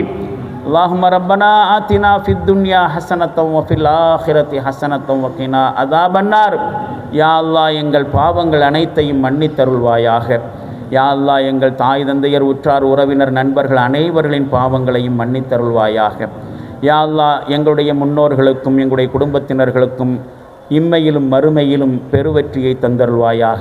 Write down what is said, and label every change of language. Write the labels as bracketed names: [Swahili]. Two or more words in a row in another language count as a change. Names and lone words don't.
[Arabic] اللهم ربنا آتنا في الدنيا حسنة وفي الآخرة حسنة وقنا عذاب النار. يا الله, [Tamil] எங்கள் பாவங்கள் அனைத்தையும் மன்னித்தருள்வாயாக. [Arabic] يا الله, [Tamil] எங்கள் தாய் தந்தையர் உற்றார் உறவினர் நண்பர்கள் அனைவர்களின் பாவங்களையும் மன்னித்தருள்வாயாக. [Arabic] يا الله, [Tamil] எங்களுடைய முன்னோர்களுக்கும் எங்களுடைய குடும்பத்தினர்களுக்கும் இம்மையிலும் மறுமையிலும் பெருவெற்றியை தந்தருள்வாயாக.